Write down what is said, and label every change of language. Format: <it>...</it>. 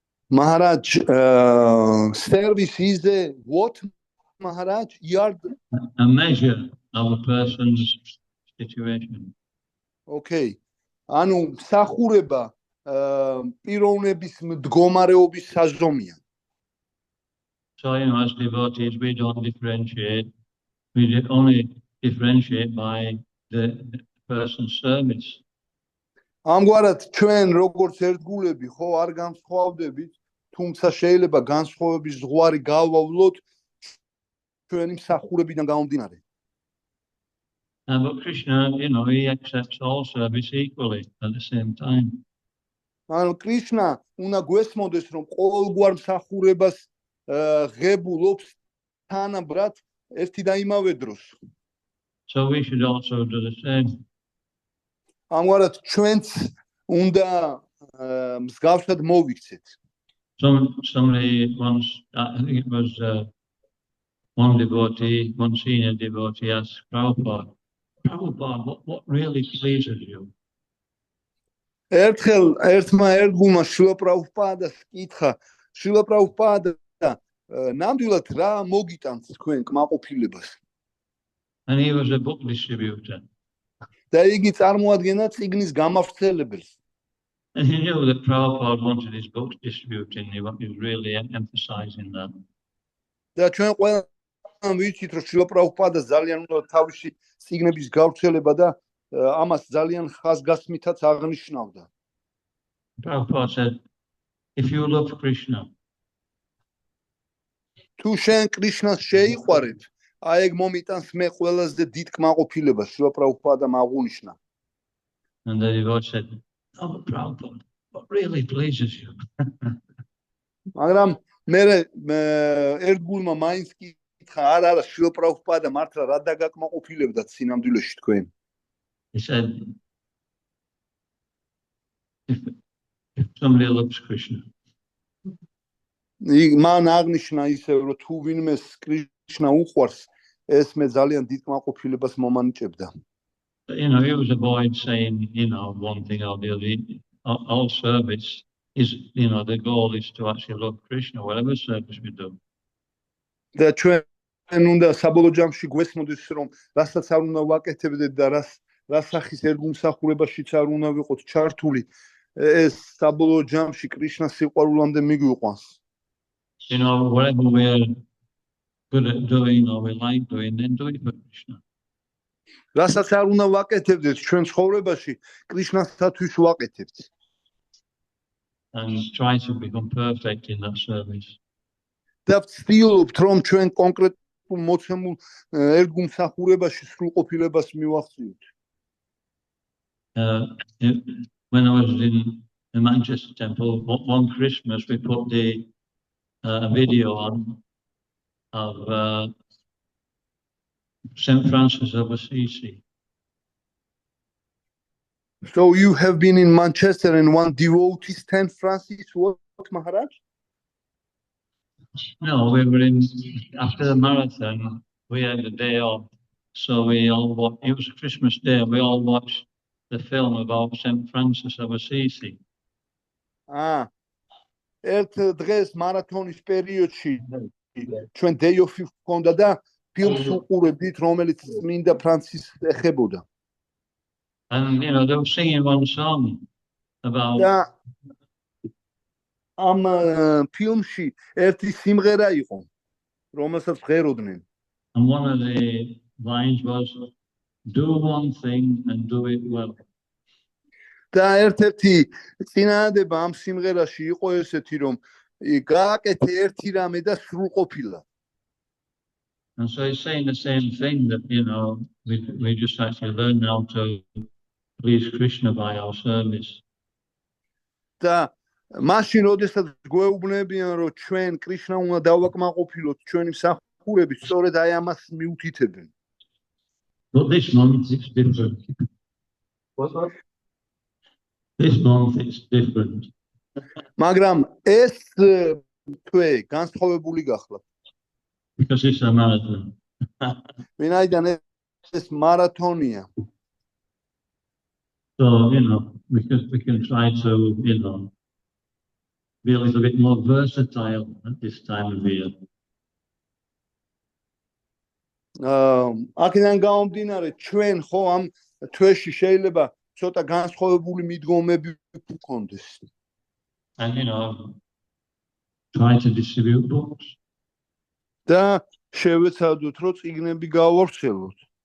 <en>Maharaj, service is what, Maharaj? A measure of a person's situation. Okay.</en> <ka>ანუ მსახურება პიროვნების მდგომარეობის საზომია.</ka> <en>So, as devotees, we don't differentiate. We only differentiate by the person's service.</en> <ka>ამგვარად ჩვენ როგორც ერთგულები ხო არ განსხვავდებით, თუმცა შეიძლება განსხვავების ზღვარი გავავლოთ ჩვენი მსახურებიდან გამომდინარე.</ka> <en>But Krishna, he accepts all service equally at the same time.</en> <ka>ანუ კრიშნა უნდა გვესმოდეს, რომ ყოველგვარ მსახურებას ღებულობს თანაბრად ერთი და იმავე დროს.</ka> <en>So we should also do the same.</en> <ka>ამგვარად ჩვენც უნდა მსგავსად მოვიქცეთ.</ka> <en>Somebody once, I think it was one devotee, one senior devotee asked Prabhupada, what really pleases you?</en> <ka>ერთხელ ერთმა ერთგულმა შილა პრაბჰუპადას კითხა, შილა პრაბჰუპადა, ნამდვილად რა მოგიტანს თქვენ კმაყოფილებას?</ka> <en>And he was a book distributor.</en> <ka>და იგი წარმოადგენდა წიგნის გამავრცელებელს.</ka> <en>And he knew that Prabhupada wanted his books distributed, and he was really emphasizing that.</en> <ka>და ჩვენ ყველამ ვიცით, რომ შილა პრაბჰუპადა ძალიან უნდა თავისი წიგნების გავრცელება და ამას ძალიან ხაზგასმითაც აღნიშნავდა.</ka> <en>Prabhupada said, if you love Krishna,</en> <ka>თუ შენ კრიშნას შეიყვარებ, აი ეგ მომიტანს მე ყველაზე დიდ კმაყოფილებას, შილა პრაბჰუპადამ აღუნიშნა.</ka> <en>and the devotee said, oh, but Prabhupada, what really pleases you?</en> <ka>მაგრამ მე ერთგულმა მაინც კითხა, არა, შილა პრაბჰუპადა მართლა რა დაგაკმაყოფილებდა სინამდვილეში თქვენ?</ka> <en>He said, if somebody loves Krishna,</en> <ka>მან აღნიშნა ისევ, რომ თუ ვინმეს კრიშნა უყვარს, ეს მე ძალიან დიდ კმაყოფილებას მომანიჭებდა.</ka> <en>he was avoid saying, one thing or the other. All service is, the goal is to actually love Krishna, whatever service we do.</en> <ka>და ჩვენ უნდა საბოლოო ჯამში გვესმოდეს, რომ რასაც არ უნდა ვაკეთებდეთ და რა სახის ერთგულმსახურებაშიც არ უნდა ვიყოთ ჩართული, ეს საბოლოო ჯამში კრიშნას სიყვარულამდე მიგვიყვანს.</ka> <en>Whatever we are good at doing or we like doing, then do it for Krishna.</en> <ka>რასაც არ უნდა ვაკეთებდეთ ჩვენ ცხოვრებაში, კრიშნასთვის ვაკეთებთ.</ka> <en>And try to become perfect in that service.</en> <ka>და ვცდილობთ, რომ ჩვენ კონკრეტულ მოცემულ ერთგულმსახურებაში სრულყოფილებას მივახციოთ.</ka> <en>When I was in the Manchester Temple, one Christmas we put a video on of St. Francis of Assisi. So you have been in Manchester and one devotee, St. Francis, what, Maharaj? No, we were after the marathon, we had a day off. So it was a Christmas day, we all watched the film about St. Francis of Assisi.</en> <ka>ერთ დღეს მარათონის პერიოდში ჩვენ</ka> <en>day off</en> <ka>ჰქონდა და ფილმს უყურებდით, რომელიც წმინდა ფრანცისს ეხებოდა.</ka> <en>And they were singing one song about.</en> <ka>და ამ ფილმში ერთი სიმღერა იყო, რომელსაც ღეროდნენ.</ka> <en>And one of the lines was, do one thing and do it well.</en> <ka>და ერთ-ერთი წინადადება ამ სიმღერაში იყო ესეთი, რომ გააკეთე ერთი რამე და სრულყოფილად.</ka> <en>And so he's saying the same thing that, we just actually learn how to please Krishna by our service.</en> <ka>და მაშინ, როდესაც გვეუბნებიან, რომ ჩვენ კრიშნა უნდა დავაკმაყოფილოთ ჩვენი მსახურებით, სწორედ აი ამას მიუთითებენ.</ka> <en>But this month it's different. What? This month it's different.</en> <ka>მაგრამ ეს თვე განსხვავებული გახლა.</ka> <en>Because it's a marathon.</en> <ka>ვინაიდან ეს მარათონია.</ka> <en>So, because we can try to, be a little bit more versatile at this time of year.</en> <ka>აქედან გამომდინარე, ჩვენ ხო ამ თვეში შეიძლება ცოტა განსხვავებული მიდგომები გქონდეს.</ka> <en>And, try to distribute books.</en> <ka>და შევეცადოთ, რომ წიგნები გავავრცელოთ.</ka>